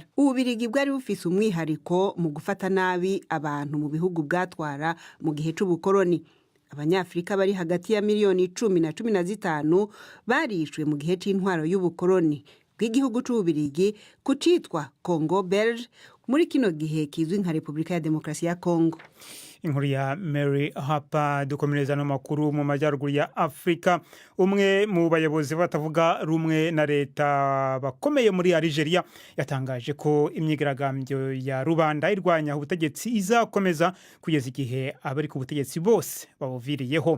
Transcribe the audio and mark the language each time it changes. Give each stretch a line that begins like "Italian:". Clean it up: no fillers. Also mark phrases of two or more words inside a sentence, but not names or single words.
Rundi: Ububirigi bwari bufise umwihariko mu gufata nabi abantu mu bihugu bwatwara mu gihe c'ubukoroni. Abanyafrika bari hagati ya miliyoni 10 na 15 barishwe mu gihe c'intwaro y'ubukoroni bw'igihugu c'Ububirigi kucitwa Congo Belge muri kino gihe kizwi nka Repubulika ya Demokarasi ya Kongo. Inkuru ya Mary Harper. Dukomereza no makuru mu majyaruguru ya Afrika. Umwe mu bayobozi batavuga rumwe na leta bakomeye muri Algeria yatangaje ko imyigaragambyo ya rubanda irwanya ubutegetsi izakomeza kugeza igihe abari ku butegetsi bose babuviriyeho.